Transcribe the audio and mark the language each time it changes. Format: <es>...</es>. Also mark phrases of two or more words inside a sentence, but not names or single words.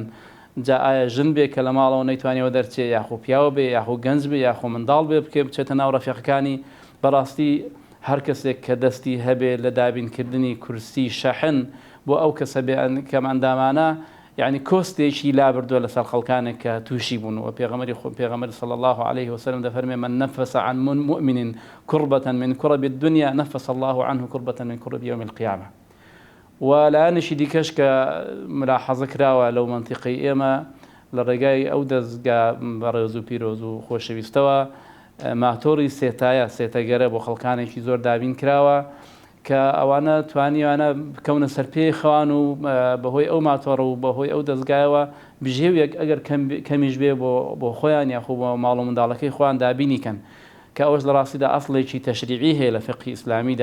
<ckb>جا ئایا ژن بێ کە لە ماڵەوە نەیتوانیەوە دەرچێ یاخۆ پیاوە بێ یاخۆ گەنج بێ یاخۆ منداڵ بێ بکێ بچێتە ناو ڕەفیقەکانی. بەڕاستی هەر کەسێک کە دەستی هەبێت لە دابینکردنی کورسی شەحن بۆ ئەو کەسە کەماندامانە یعنی کۆستێکی لا بردووە لەسەر خەڵکانێک کە تووشی بوون و پێغەمبەر</ckb> <ar>صلی الله عليه وسلم</ar> <ckb>دەفەرمێ</ckb> <ar>من نفس عن مؤمن كربة من كرب الدنيا نفس الله عنه كربة من كرب يوم القيامة.</ar> <ckb>وەلایەنێکی دیکەش کە ملاحەزە کراوە لەو منتیقەی ئێمە لە ڕێگای ئەو دەستگا بەڕێز و پیرۆز و خۆشەویستەوە ماتۆڕی سێتەگەرە بۆ خەڵکانێکی زۆر دابین کراوە کە ئەوانە توانیوانە بکەونە سەرپێی خەوان و بەهۆی ئەو ماتۆڕ و بەهۆی ئەو دەستگایەوە بژێویەک ئەگەر کەمیش بێ بۆ خۆیان یاخۆ بۆ ماڵ و منداڵەکەی خۆیان دابینیکەن کە ئەوش لە ڕاستیدا ئەسڵێکی تەشریعی هەیە لە فقهی ئیسلامیدا.</ckb>